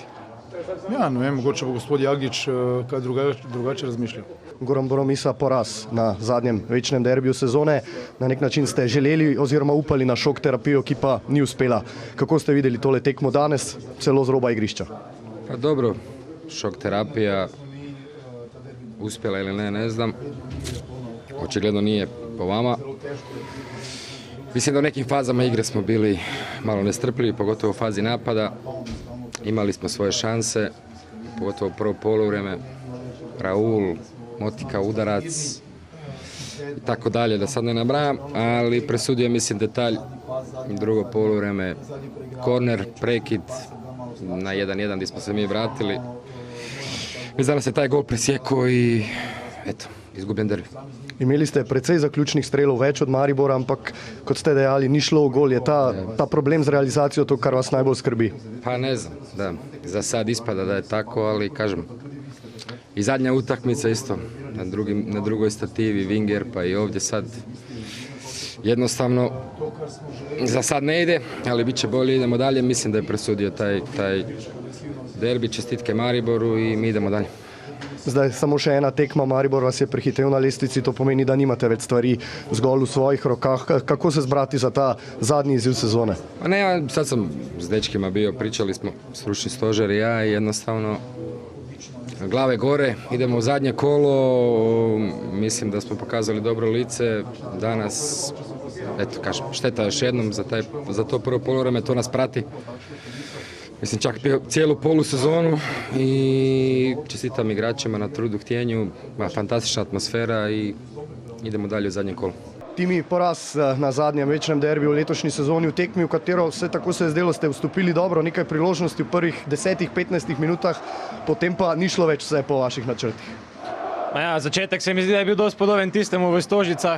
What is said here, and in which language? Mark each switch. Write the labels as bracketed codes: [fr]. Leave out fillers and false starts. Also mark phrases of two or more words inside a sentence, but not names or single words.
[sl] Ja, ne vem, mogoče bo gospod Jagič kaj drugače razmišljal. Goran Boromisa poraz na zadnjem večnem derbiju sezone. Na nek način ste želeli oziroma upali na šok terapijo, ki pa ni uspela. Kako ste videli tole tekmo danes, celo z roba igrišča? [hr] Pa dobro, šok terapija uspjela ili ne znam. Očigledno nije po vama. Mislim da u nekim fazama igre smo bili malo nestrpljivi, pogotovo u fazi napada. imali smo svoje šanse, pogotovo prvo poluvreme, Raul, Motika, udarac i tako dalje, da sad ne nabrajam, ali presudio mislim detalj, drugo poluvreme, korner, prekid na 1-1 gdje smo se mi vratili. Mislim da nas je taj gol presjekao i eto, izgubljen derbi. [sl] Imeli ste precej zaključnih strelov, več od Maribora, ampak kot ste dejali, ni šlo v gol. Je ta problem z realizacijo to, kar vas najbolj skrbi? [hr] Pa ne znam, da, za sad ispada da je tako, ali kažem, i zadnja utakmica isto, na drugoj stativi, Winger, pa i ovdje sad jednostavno za sad ne ide, ali bit će bolje, idemo dalje. Mislim da je presudio taj derbi, čestitke Mariboru i mi idemo dalje. [sl] Zdaj samo še ena tekma, Maribor vas je prehitel na lestvici, to pomeni, da nimate več stvari zgolj v svojih rokah. Kako se zbrati za ta zadnji izziv sezone? [hr] Pa ne, ja sad sam s dečkima bio, pričali smo, stručni stožer i ja, i jednostavno glave gore, idemo u zadnje kolo, mislim da smo pokazali dobro lice danas, eto kažem, šteta još jednom za to prvo poluvreme, to nas prati. Mislim čak cijelu polusezonu i čestitam igračima na trudu, htjenju, fantastična atmosfera i idemo dalje u zadnje kolo. [sl] Timi, poraz na zadnjem večnem derbiju v letošnji sezoni, v tekmi, v katero vse tako se je zdelo, ste vstopili dobro, nekaj priložnosti v prvih 10-15 minutah, potem pa ni šlo več vse po vaših načrtih. Ja, začetek se mi zdi, da je bil dosti podoben tistemu v Stožicah.